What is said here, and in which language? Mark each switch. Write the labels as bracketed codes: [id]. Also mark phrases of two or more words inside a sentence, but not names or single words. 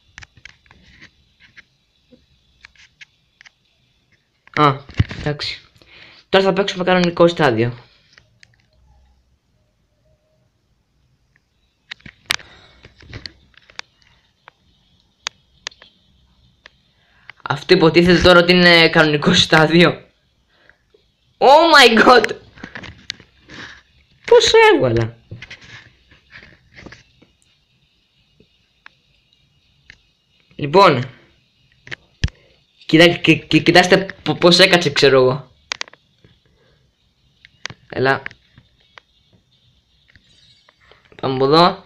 [el] Εντάξει. Τώρα θα παίξουμε κανονικό στάδιο. Αυτό υποτίθεται τώρα ότι είναι κανονικό στάδιο. [en] Oh my god. [el] Πώς έβγαλα? Λοιπόν, κοιτάξτε πως έκατσε, ξέρω εγώ. Έλα. Πάμε από εδώ.